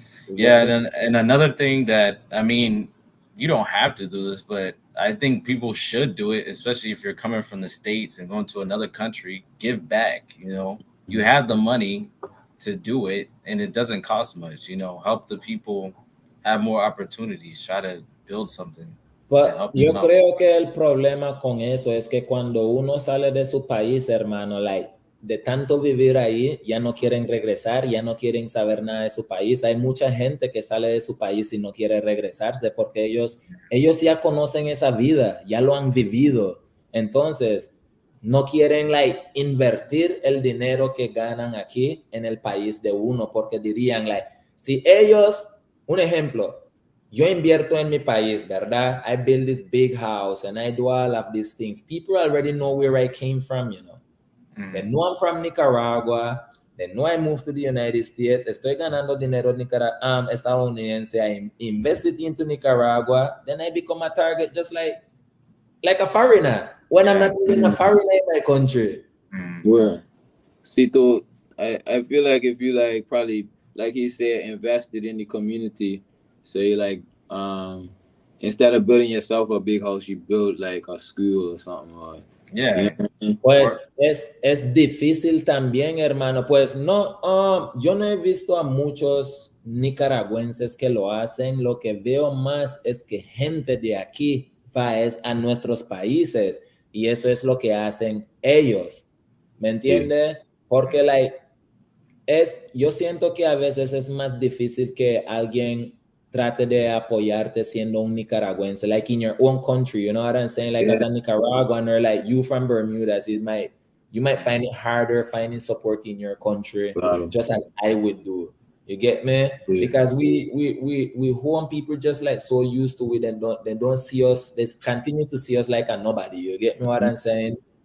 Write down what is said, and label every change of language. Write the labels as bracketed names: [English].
[English] Yeah, and another thing that, I mean, you don't have to do this, but I think people should do it, especially if you're coming from the States and going to another country. Give back, you know. You have the money to do it, and it doesn't cost much, you know. Help the people have more opportunities, try to build something. [Spanish] But yo creo que el problema con eso es que cuando uno sale de su país, hermano, like, de tanto vivir ahí, ya no quieren regresar, ya no quieren saber nada de su país. Hay mucha gente que sale de su país y no quiere regresarse porque ellos ya conocen esa vida, ya lo han vivido. Entonces, no quieren like invertir el dinero que ganan aquí en el país de uno, porque dirían like, si ellos, un ejemplo, yo invierto en mi país, ¿verdad? [English] I build this big house and I do all of these things. People already know where I came from, you know. They know I'm from Nicaragua. They know I moved to the United States. [Spanish] Estoy ganando dinero estadounidense. [English] I invested into Nicaragua. Then I become a target just like a foreigner. When I'm not even a foreigner in my country. Well, Cito, I feel like if you like probably, like he said, invested in the community, so you like instead of building yourself a big house, you build like a school or something. Or, yeah. [Spanish] Pues es difícil también, hermano. Pues no, yo no he visto a muchos nicaragüenses que lo hacen. Lo que veo más es que gente de aquí va a nuestros países y eso es lo que hacen ellos. ¿Me entiende? Porque like yo siento que a veces es más difícil que alguien trate de apoyarte siendo un nicaragüense, [English] like in your own country, you know what I'm saying? Like as a Nicaraguan or like you from Bermuda, you might find it harder finding support in your country, just as I would do. You get me? Because we home people just like so used to it, and they don't see us. They continue to see us like a nobody. You get me what I'm saying?